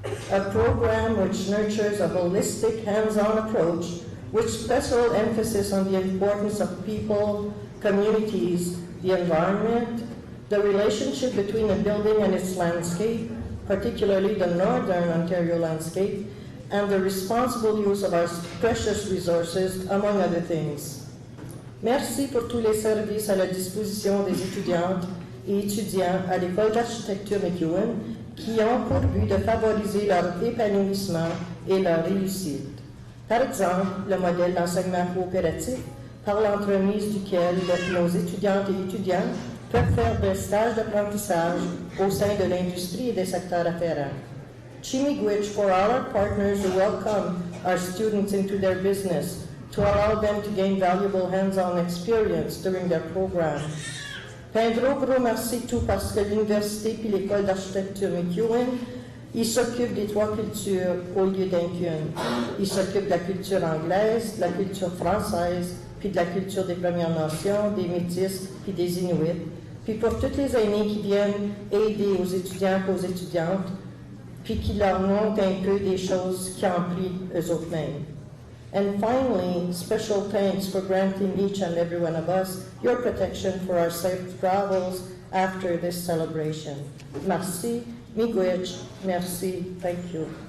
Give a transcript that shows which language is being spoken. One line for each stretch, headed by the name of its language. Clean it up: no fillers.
English: A program which nurtures a holistic, hands-on approach with special emphasis on the importance of people, communities, the environment, the relationship between a building and its landscape, particularly the Northern Ontario landscape, and the responsible use of our precious resources, among other things.
French: Merci pour tous les services à la disposition des étudiantes et étudiants à l'École d'architecture McEwen qui ont pour but de favoriser leur épanouissement et leur réussite. Par exemple, le modèle d'enseignement coopératif, par l'entremise duquel nos étudiantes et étudiants peuvent faire des stages d'apprentissage au sein de l'industrie et des secteurs afférents.
English: Chimigwich for all our partners who welcome our students into their business to allow them to gain valuable hands-on experience during their program.
French: Un gros merci tout parce que l'université puis l'école d'architecture McEwen, ils s'occupent des trois cultures au lieu d'un qu'une. Ils s'occupent de la culture anglaise, de la culture française, puis de la culture des Premières Nations, des Métis, puis des Inuits. Puis pour toutes les aînés qui viennent aider aux étudiants et aux étudiantes, puis qui leur montrent un peu des choses qui ont pris eux autres mêmes.
English: And finally, special thanks for granting each and every one of us your protection for our safe travels after this celebration.
French: Merci, miigwech, merci,
English: thank you.